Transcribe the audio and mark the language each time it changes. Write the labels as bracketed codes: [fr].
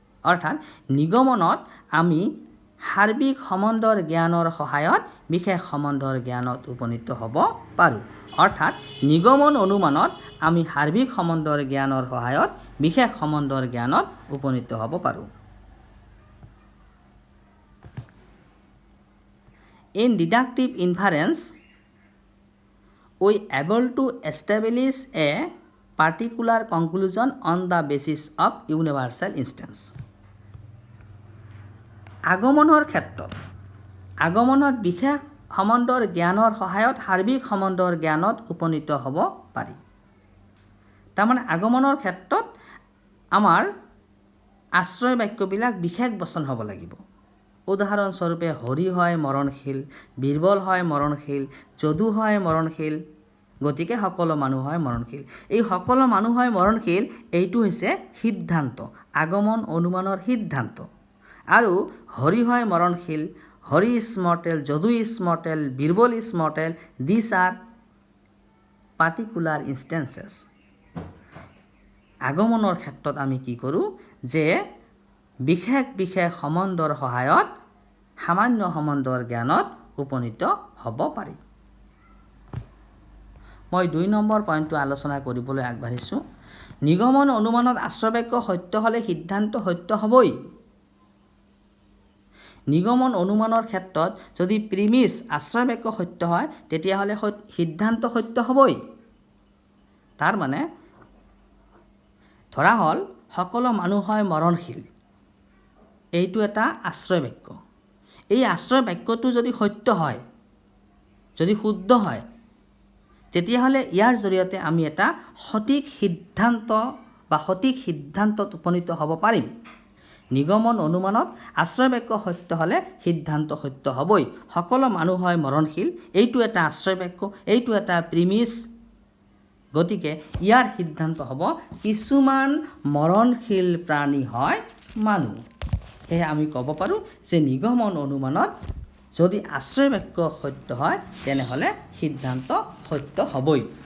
[as] অৰ্থাৎ নিগমনত আমি সাৰ্বিক সম্বন্ধৰ জ্ঞানৰ সহায়ত বিশেষ সম্বন্ধৰ জ্ঞানত উপনীত হ'ব পাৰোঁ। অৰ্থাৎ নিগমন অনুমানত আমি সাৰ্বিক সম্বন্ধৰ জ্ঞানৰ সহায়ত বিশেষ সম্বন্ধৰ জ্ঞানত উপনীত হ'ব পাৰোঁ। [en] In deductive inference, we are able to establish a particular conclusion on the basis of universal instance. [as] আগমনৰ ক্ষেত্ৰত আগমনত বিশেষ সম্বন্ধৰ জ্ঞানৰ সহায়ত সাৰ্বিক সম্বন্ধৰ জ্ঞানত উপনীত হ'ব পাৰি। তাৰমানে আগমনৰ ক্ষেত্ৰত আমাৰ আশ্ৰয় বাক্যবিলাক বিশেষ বচন হ'ব লাগিব। উদাহৰণস্বৰূপে হৰি হয় মৰণশীল, বীৰবল হয় মৰণশীল, যদু হয় মৰণশীল, গতিকে সকলো মানুহ হয় মৰণশীল। এই সকলো মানুহ হয় মৰণশীল এইটো হৈছে সিদ্ধান্ত, আগমন অনুমানৰ সিদ্ধান্ত। আৰু হৰি হয় মৰণশীল, [en] Hari is mortal, Jadu is mortal, Birbal is mortal, these are particular instances. [as] আগমনৰ ক্ষেত্ৰত আমি কি কৰোঁ যে বিশেষ বিশেষ সম্বন্ধৰ সহায়ত সামান্য সম্বন্ধৰ জ্ঞানত উপনীত হ'ব পাৰি। মই 2 নম্বৰ পইণ্টটো আলোচনা কৰিবলৈ আগবাঢ়িছোঁ। নিগমন অনুমানত আশ্ৰয় বাক্য সত্য হ'লে সিদ্ধান্ত সত্য হ'বই। নিগমন অনুমানৰ ক্ষেত্ৰত যদি প্ৰিমিছ আশ্ৰয় বাক্য সত্য হয় তেতিয়াহ'লে সিদ্ধান্ত সত্য হ'বই। তাৰ মানে ধৰা হ'ল সকলো মানুহ হয় মৰণশীল, এইটো এটা আশ্ৰয় বাক্য। এই আশ্ৰয় বাক্যটো যদি সত্য হয়, যদি শুদ্ধ হয়, তেতিয়াহ'লে ইয়াৰ জৰিয়তে আমি এটা সঠিক সিদ্ধান্ত বা সঠিক সিদ্ধান্তত উপনীত হ'ব পাৰিম। নিগমন অনুমানত আশ্ৰয় বাক্য সত্য হ'লে সিদ্ধান্ত সত্য হ'বই। সকলো মানুহ হয় মৰণশীল, এইটো এটা আশ্ৰয় বাক্য, এইটো এটা প্ৰিমিছ। গতিকে ইয়াৰ সিদ্ধান্ত হ'ব কিছুমান মৰণশীল প্ৰাণী হয় মানুহ। সেয়ে আমি ক'ব পাৰোঁ যে নিগমন অনুমানত যদি আশ্ৰয় বাক্য সত্য হয় তেনেহ'লে সিদ্ধান্ত সত্য হ'বই।